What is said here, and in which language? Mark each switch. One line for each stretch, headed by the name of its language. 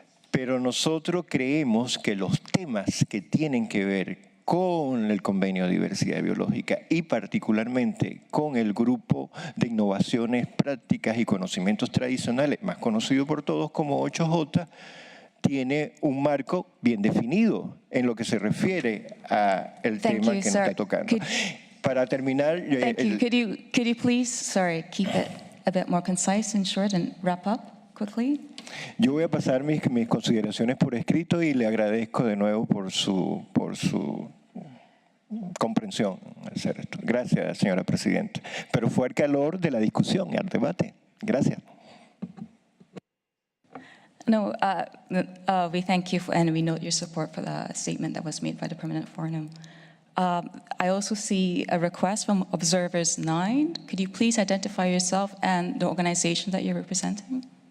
Spanish: Pero nosotros creemos que los temas que tienen que ver con el Convenio de Diversidad Biológica y particularmente con el Grupo de Innovaciones Prácticas y Conocimientos Tradicionales, más conocido por todos como 8J, tiene un marco bien definido en lo que se refiere al tema que nos está tocando. Para terminar...
English: Thank you. Could you please, keep it a bit more concise and short and wrap up quickly?
Spanish: Yo voy a pasar mis consideraciones por escrito y le agradezco de nuevo por su comprensión al hacer esto. Gracias, señora presidenta. Pero fue el calor de la discusión y el debate. Gracias.
English: No, we thank you and we note your support for the statement that was made by the Permanent Forum. I also see a request from Observers 9. Could you please identify yourself and the organization that you're representing?